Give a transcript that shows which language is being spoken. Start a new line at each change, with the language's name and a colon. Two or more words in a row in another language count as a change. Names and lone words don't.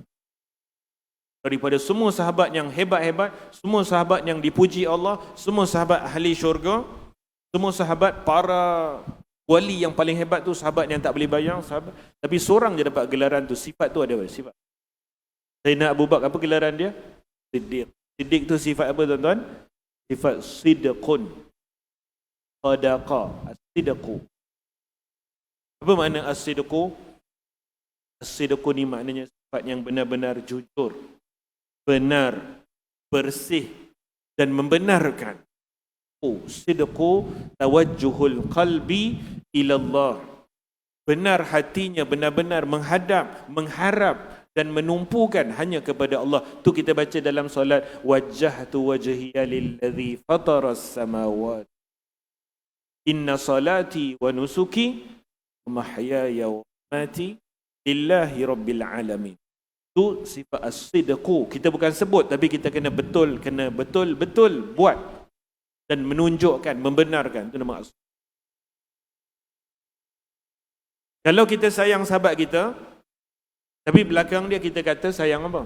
Malay: Daripada semua sahabat yang hebat-hebat, semua sahabat yang dipuji Allah, semua sahabat ahli syurga, semua sahabat para wali yang paling hebat tu sahabat yang tak boleh bayang, sahabat. Tapi seorang je dapat gelaran tu. Sifat tu ada apa? Sifat. Sayyidina Abu Bakar, apa gelaran dia? Siddiq. Siddiq tu sifat apa tuan-tuan? Sifat sidqun. Sadaqa. As-sidqu. Apa makna as-sidqu? As-sidqu ni maknanya sifat yang benar-benar jujur, benar, bersih dan membenarkan.
Arabic: صدق توجه القلب إلى الله.
Malay: Benar hatinya benar-benar menghadap, mengharap dan menumpukan hanya kepada Allah. Tu kita baca dalam solat,
Arabic: وجهت وجهي للذي فطر السماوات إن صلاتي ونسكي ومحياي ومماتي لله رب العالمين.
Malay: Tu sifat as-sidqu. Kita bukan sebut tapi kita kena betul-betul buat dan menunjukkan, membenarkan. Itu nama as. Kalau kita sayang sahabat kita, tapi belakang dia kita kata sayang apa?